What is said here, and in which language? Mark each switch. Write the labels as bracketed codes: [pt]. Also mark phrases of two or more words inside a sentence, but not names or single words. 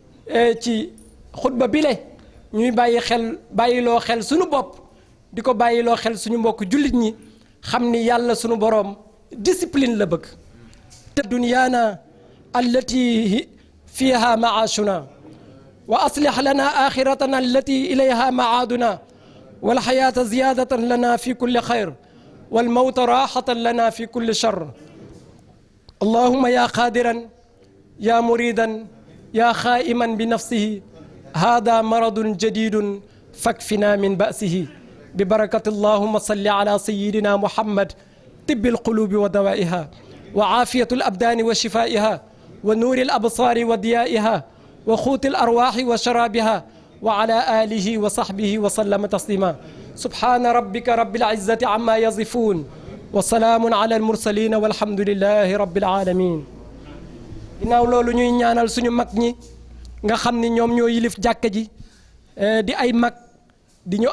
[wo] ci xutba bile ñuy bàyyiloo xel suñu bopp di ko bàyyiloo xel suñu mbokk jullit ñi xam ni yàlla suñu boroom discipline la bëgg te dunyaana [ar] التي فيها معاشنا وأصلح لنا آخرتنا التي إليها معادنا والحياة زيادة لنا في كل خير والموت راحة لنا في كل شر اللهم يا قادر يا مريد يا قائما بنفسه هذا مرض جديد فاكفنا من بأسه ببركة اللهم صل على سيدنا محمد طب القلوب ودوائها وعافية الأبدان وشفائها ونور الأبصار وضيائها و وقوت الأرواح وشرابها وعلى آله وصحبه وسلم تسليما سبحان ربك رب العزة عما يصفون وسلام على المرسلين والحمد لله رب العالمين [wo] ginnaaw loolu ñuy ñaanal suñu mag ñi nga xam ni ñoom ñoo yilif jàkka ji di ay mag di ñu